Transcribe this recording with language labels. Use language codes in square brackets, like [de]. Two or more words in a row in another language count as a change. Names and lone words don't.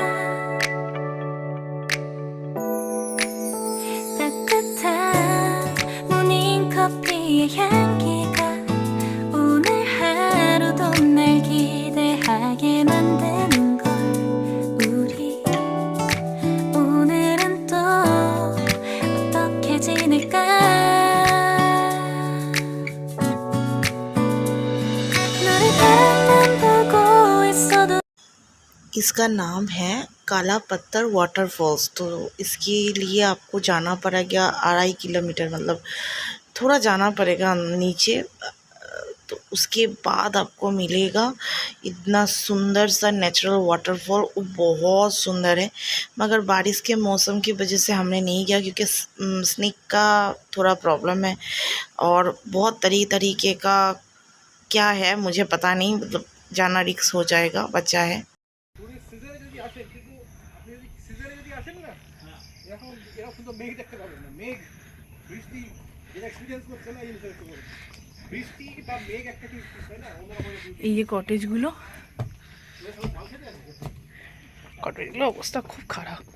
[ko] 따뜻한 모닝커피의 향기가 오늘 하루도 날 기대하게 만드는 걸 우리 오늘은 또 어떻게 지낼까 너를 가만 보고 있어도 [hi] इसका नाम है काला पत्थर वाटरफॉल्स। तो इसके लिए आपको जाना पड़ेगा 2.5 किलोमीटर, मतलब थोड़ा जाना पड़ेगा नीचे। तो उसके बाद आपको मिलेगा इतना सुंदर सा [en] natural waterfall. [hi] वो बहुत सुंदर है, मगर बारिश के मौसम की वजह से हमने नहीं गया क्योंकि स्नेक का थोड़ा प्रॉब्लम है और बहुत तरीके का क्या है मुझे पता नहीं, मतलब जाना रिस्क हो जाएगा, बच्चा है। [en] tourist season [bn] যদি আসেন, কিন্তু আপনি যদি সিজনে যদি আসেন না, এরকম এরকম সুন্দর মেঘ দেখতে পাবেন না। মেঘ, বৃষ্টি, যেটা এক্সপিরিয়েন্স করছে না, এই জিনিসটা দেখতে পাবেন। বৃষ্টি বা মেঘ একটা কি হয় না, অন্যরকম এই যে কটেজগুলো, কটেজগুলো অবস্থা খুব খারাপ।